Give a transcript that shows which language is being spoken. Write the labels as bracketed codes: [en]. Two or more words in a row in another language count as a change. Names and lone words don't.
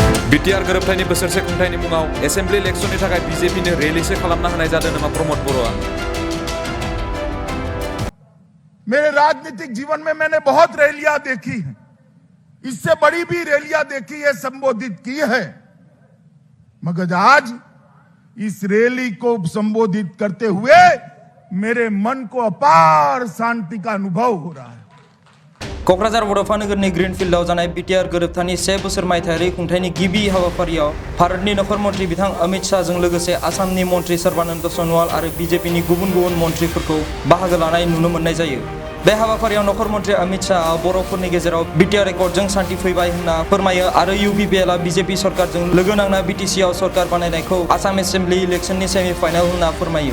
[brx] बिटिआर गोरोबथायनि बोसोरसे खुंथायनि मुङाव [en] assembly election [brx] थाखाय बीजेपीनो रैलीसो खालामना होनाय जादों नामा प्रमोद बर'आ? [hi] मेरे राजनीतिक जीवन में मैंने बहुत रैलियां देखी हैं, इससे बड़ी भी रैलियां देखी है, संबोधित की है, मगर आज इस रैली को संबोधित करते हुए मेरे मन को अपार शांति का अनुभव हो रहा है। [brx] क'क्राझार बड'फा नोगोरनि ग्रीनफील्डआव जानाय बिटिआर गोरोबथानि 1 बोसोर मायथाइयारि खुंथायनि गिबि हाबाफारियाव भारतनि नखर मन्त्रि बिथां अमित शाहजों लोगोसे आसामनि मन्त्रि सर्बानन्द सन'वाल आरो बीजेपीनि गुबुन गुबुन मन्त्रिफोरखौ बाहागो लानाय नुनो मोननाय जायो। बे हाबाफारियाव नखर मन्त्रि अमित शाहआ बर'फोरनि गेजेराव बिटिआर एकर्डजों शान्ति फैबाय होनना फोरमायो आरो इउपिपिएलआ बीजेपी सरकारजों लोगो नांना बिटिसिआव सरकार बानायनायखौ आसाम [en] assembly election semi final [brx] होनना फोरमायो।